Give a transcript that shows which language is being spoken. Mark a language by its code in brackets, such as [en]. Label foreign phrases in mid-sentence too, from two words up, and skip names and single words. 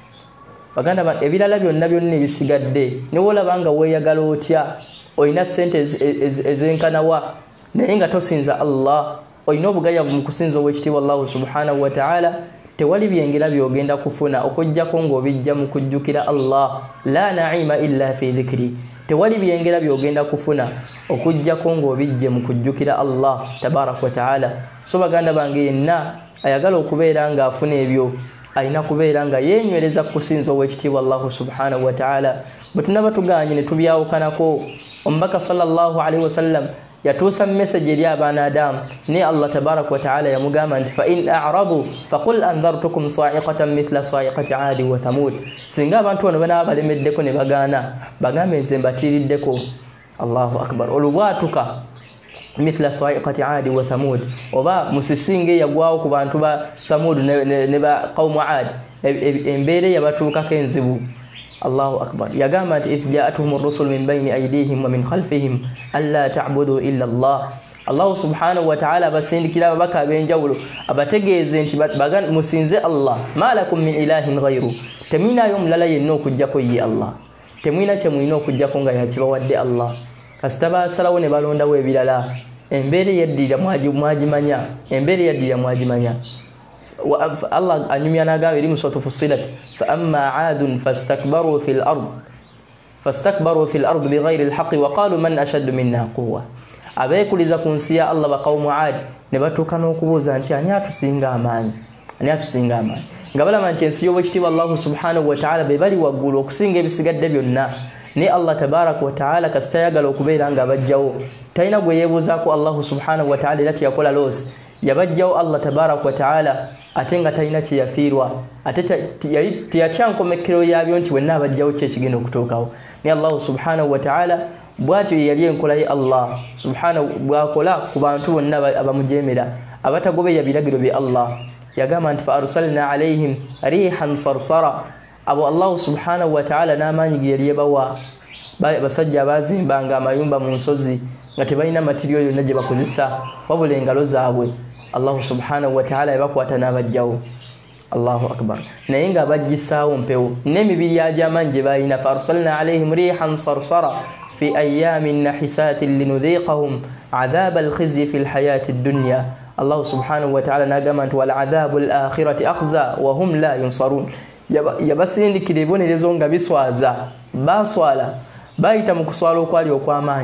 [lg] baganda ebirala byonna ebisigadde ne wolaba nga weeyagala otya olina ssente ezenkanawa naye nga tosinza Allah olina obugayavu mu kusinza owekitiibwa Allah [ar] سبحانه وتعالى [lg] tewali byengera byogenda kufuna okujjako ng'obijja mu kujjukira Allah [ar] لا نعيم إلا في ذكر [lg] tewali byengera byogenda kufuna okujjako ng'obijje mu kujjukira [ar] الله تبارك وتعالى [lg] so baganda bange yenna ayagala okubeera ng'afuna ebyo alina kubeera nga yenywereza kusinza owekitiibwa Allah [ar] سبحانه وتعالى [lg] bwe tunaba tuganye ne tubyawukanako omubaka [ar] صلى الله عليه وسلم [lg] yatuusa message eri abaana Adamu ne [ar] الله تبارك وتعالى [lg] yamugamba nti [ar] فإن أعرضوا فقل أنذرتكم صاعقة مثل صاعقة عاد وثمود [lg] singa abantu bano banaba balemeddeko ne bagaana bagambe nze mbatiiriddeko [ar] الله أكبر [lg] olubwatuka [ar] مثل صاعقة عاد وثمود [lg] oba musisinge yagwawo ku bantu ba Thamud ne ba [ar] قوم عاد [lg] embeere yabatuukako enzibu [ar] الله أكبر [lg] yagamba nti idh [ar] جاءتهم الرسل من بين أيديهم ومن خلفهم ألا تعبدوا إلا الله [lg] Allah [ar] سبحانه وتعالى [lg] basindikira ababaka ab'enjawulo abategeeze nti musinze Allah [ar] ما لكم من إله غيره [lg] temwinayo omulala yenna okujjako ye Allah temwina kye mwina okujjako nga yakibawadde Allah kasita basalawo ne balondawo ebirala embeere yaddira mwagimanya embeere yaddira mwagimanya Allah anyumya nagamba eri muswatu Fussilat [ar] فأما عاد فاستكبروا في الأرض بغير الحق وقالوا من أشد منا قوة. [lg] Abeekuliza ku nsi ya Allah baqawmu Aad ne batuuka n'okubuuza nti ani atusinga amaanyi nga balaba nti ensi y'obwekitiibwa Allah [ar] سبحانه وتعالى [lg] be bali waggulu okusinga ebisigadde byonna. Ne Allah [ar] تبارك وتعالى [lg] kasita yagala okubeera nga bajjawo talina gwe yeebuuzaako Allah [ar] سبحانه وتعالى [lg] era teyakola loosi. Yabajjawo Allah [ar] تبارك وتعالى [lg] ate nga talina kye yafiirwa ate teyakyankomekero yabyo nti wenna abajjawo ki ekigenda okutuukawo. Ne Allah [ar] سبحانه وتعالى [lg] bw'atyo yali enkola ye [ar] الله سبحانه [lg] bw'akola ku bantu bonna abamujeemera abatagoberera biragiro bye Allah. Yagamba nti [ar] فأرسلنا عليهم ريحا صرصرا. [lg] Abo Allah [ar] سبحانه وتعالى [lg] n'amaanyi ge yali yabawa basajja abazimbanga amayumba mu nsozi nga tebalina materiyo yonna gye bakozesa wabula engalo zaabwe. Allah [ar] سبحانه وتعالى [lg] yabakwata n'abajjawo. [ar] الله أكبر. [lg] Naye nga bajjisaawo mpewo n'emibiri agy'amaanyi gye balina. [ar] فأرسلنا عليهم ريحا صرصرا في أيام نحسات لنذيقهم عذاب الخزي في الحياة الدنيا. الله سبحانه وتعالى [lg] n'agamba nti [ar] ولعذاب الآخرة أخزى وهم لا ينصرون. [lg] Yabasindikira ebibonerezo nga biswaza baswala bayita mu kuswala okwali okw'amaanyi.